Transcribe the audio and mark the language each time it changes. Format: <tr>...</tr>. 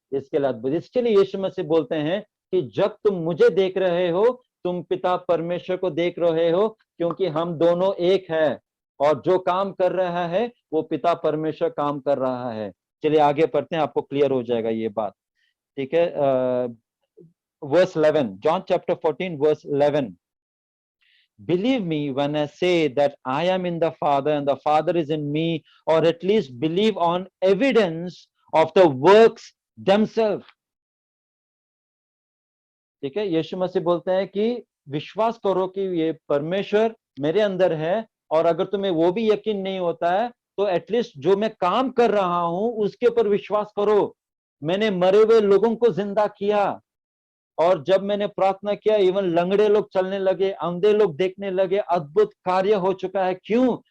<hi>इसके लिए अद्भुत, इसके लिए यीशु मसीह बोलते हैं कि जब तुम मुझे देख रहे हो, तुम पिता परमेश्वर को देख रहे हो, क्योंकि हम दोनों एक है, और जो काम कर रहा है वो पिता परमेश्वर काम कर रहा है। चलिए आगे पढ़ते हैं, आपको क्लियर हो जाएगा ये बात। ठीक है,</hi> <en>Verse 11, John chapter 14 verse 11, believe me when I say that I am in the Father and the Father is in me, or at least believe on evidence of the works themselves।</en> <hi>ठीक है, यीशु मसीह बोलते हैं कि विश्वास करो कि ये परमेश्वर मेरे अंदर है, और अगर तुम्हें वो भी यकीन नहीं होता है तो एटलीस्ट जो मैं काम कर रहा हूं उसके ऊपर विश्वास करो। मैंने मरे हुए लोगों को जिंदा किया, और जब मैंने प्रार्थना किया इवन लंगड़े लोग चलने लगे, अंधे लोग देखने लगे, अद्भुत कार्य हो चुका है। क्यों?</hi>